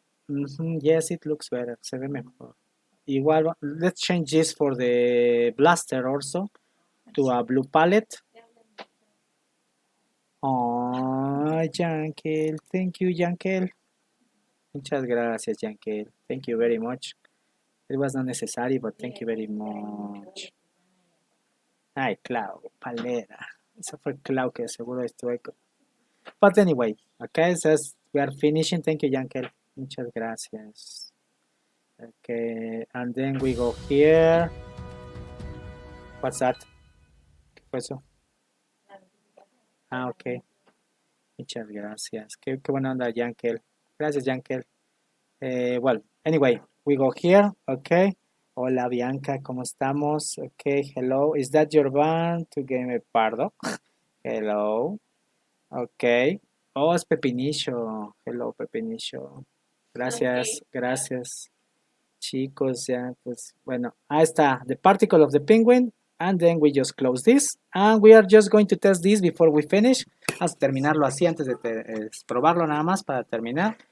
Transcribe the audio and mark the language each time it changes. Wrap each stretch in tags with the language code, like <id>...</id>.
<en>Yes, it looks better,</en> <es>se ve mejor. Igual,</es> <en>let's change this for the blaster also to a blue palette. Oh, Yankel, thank you, Yankel.</en> <es>Muchas gracias,</es> <en>Yankel. Thank you very much. It was not necessary, but thank you very much.</en> <es>Ay, Clau, palera. Eso fue Clau que seguro estuve.</es> <en>But anyway, okay, says we are finishing. Thank you, Yankel.</en> <es>Muchas gracias.</es> <en>Okay, and then we go here. What's that?</en> <es>¿Qué fue eso?</es> <en>Ah, ok. Muchas gracias.</en> <es>Qué buena onda,</es> <en>Yankel.</en> <es>Gracias,</es> <en>Yankel. Well, anyway, we go here. Okay.</en> <es>Hola, Bianca, ¿cómo estamos?</es> <en>Okay, hello. Is that your band to Game Pardo? Hello. Okay. Oh,</en> <es>es Pepinillo.</es> <en>Hello,</en> <es>Pepinillo. Gracias, gracias. Chicos, ya, pues, bueno, ahí está.</es> <en>The particle of the penguin. And then we just close this. And we are just going to test this before we finish.</en> <es>Vamos a terminarlo así antes de probarlo nada más para terminar.</es>